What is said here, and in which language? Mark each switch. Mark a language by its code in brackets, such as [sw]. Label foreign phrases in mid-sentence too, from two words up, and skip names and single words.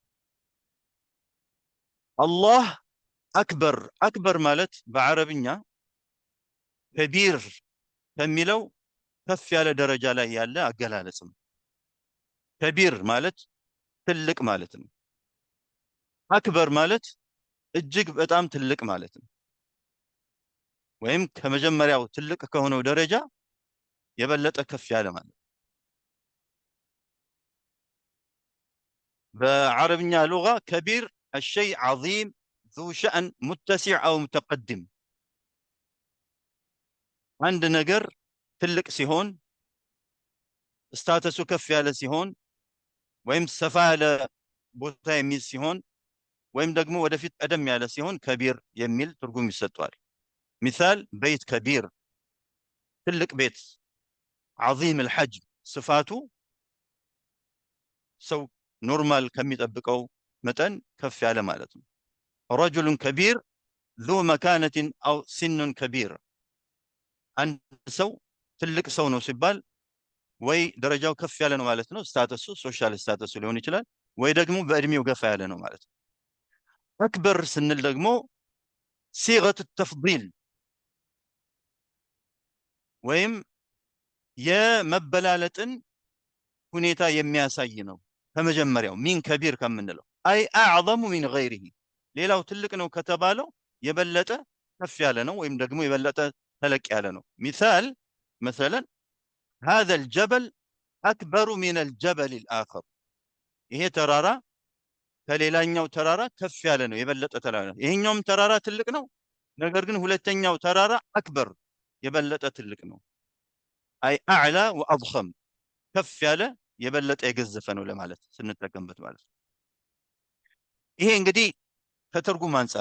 [am] አላህ አክበር አክበር ማለት በአረብኛ ከቢር ከሚለው ከፍ ያለ ደረጃ ላይ ያለ አገላለጽ ነው። ከቢር ማለት ትልቅ ማለት ነው። አክበር ማለት እጅግ በጣም ትልቅ ማለት ነው። ወይም ከመጀመሪያው ትልቅ ከሆነው ደረጃ የበለጠ ከፍ ያለ ማለት ነው። [ar] بالعربية لغة كبير الشيء عظيم ذو شأن متسع أو متقدم። [am] አንድ ነገር ትልቅ ሲሆን ስታተሱ ከፍ ያለ ሲሆን ወይም ሰፋ ያለ ቦታ የሚይዝ ሲሆን ወይም ደግሞ ወደፊት ቀደም ያለ ሲሆን ከቢር የሚል ትርጉም ይሰጠዋል። [ar] مثال بيت كبير [am] ትልቅ ቤት፣ [ar] عظيم الحجم [am] ስፋቱ ሰው ኖርማል ከሚጠብቀው መጠን ከፍ ያለ ማለት ነው። [ar] رجل كبير ذو مكانة أو سن كبير። [am] አንድ ሰው ትልቅ ሰው ነው ሲባል ወይ ደረጃው ከፍ ያለ ነው ማለት ነው፣ ስታተሱ ሶሻል ስታተሱ ሊሆን ይችላል፣ ወይ ደግሞ በእድሜው ገፋ ያለ ነው ማለት ነው። አክበር ስንል ደግሞ [ar] صيغة تفضيل [am] ወይም የመበላለጥን ሁኔታ የሚያሳይ ነው። ከመጀመሪያው [ar] من كبير [am] ከምንለው [ar] أي أعظم من غيره፣ [am] ሌላው ትልቅ ነው ከተባለው የበለጠ ከፍ ያለ ነው ወይም ደግሞ የበለጠ ተለቅ ያለ ነው። [ar] مثال مثلا هذا الجبل أكبر من الجبل الآخر። [am] ይሄ ተራራ ከሌላኛው ተራራ ከፍ ያለ ነው፣ የበለጠ ተራራ ነው። ይሄኛውም ተራራ ትልቅ ነው፣ ነገር ግን ሁለተኛው ተራራ አክበር የበለጠ ትልቅ ነው። [ar] أي أعلى وأضخم [am] ከፍ ያለ የበለጠ የገዘፈ ነው ለማለት ስንጠቀምበት ማለት ነው። ይሄ እንግዲህ ከትርጉም አንፃር